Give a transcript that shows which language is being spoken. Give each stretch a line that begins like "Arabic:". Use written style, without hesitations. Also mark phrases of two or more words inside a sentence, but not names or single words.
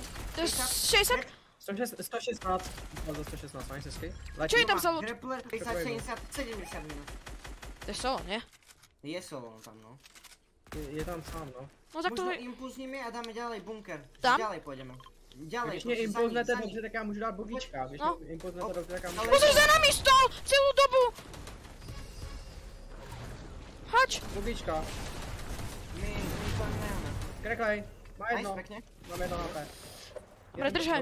Czech: To je 60? 116. Za 116, máš hezky?
Slovak: Čo je tam za loot? Grappler 30, 70, 70 minut. To je solo, nie? Je solo tam, no. Je tam sám, no. No tak to Možno je... impulzníme a dáme ďalej bunker. Tam? Ďalej pôjdeme. Ďalej,
Czech: Když mě prostě impulznete za ní. dobře, tak já můžu dát bogička. Když No. mě impulznete dobře, tak já můžu Ale-
Slovak: Pozor, za nami stol! Celú dobu! Hač!
Czech: bogička. My to nemáme. Kreklej. Má
Slovak: Nice, jedno. pekne. Mám jedno HP. Dobre, držaj.